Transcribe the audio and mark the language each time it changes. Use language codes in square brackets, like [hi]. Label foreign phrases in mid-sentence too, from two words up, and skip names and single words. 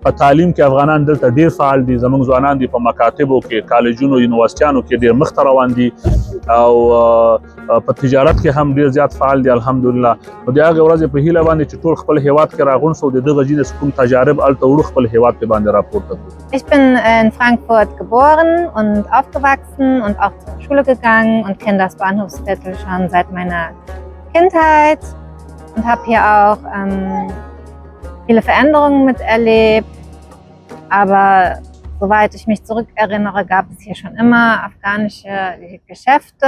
[ps] په تعلیم کې افغانان دلته ډېر فعال دي. زموږ ځوانان دي په مکاتبو کې، کالجونو، یونیورسټیانو کې ډېر مخته روان دي او په تجارت کې هم ډېر زیات فعال دي الحمدلله. نو د هغې ورځې په هیله باندې چې ټول خپل هیواد کې راغونډ سو، د دغه ځای نه کوم تجارب هلته وړو خپل هیواد کې باندې راپورته کړو. [de] Ich bin in Frankfurt geboren und aufgewachsen und auch zur Schule gegangen und kenne das Bahnhofsviertel schon seit meiner Kindheit. Und habe hier auch viele Veränderungen miterlebt. Aber soweit ich mich zurückerinnere, gab es hier schon immer afghanische Geschäfte.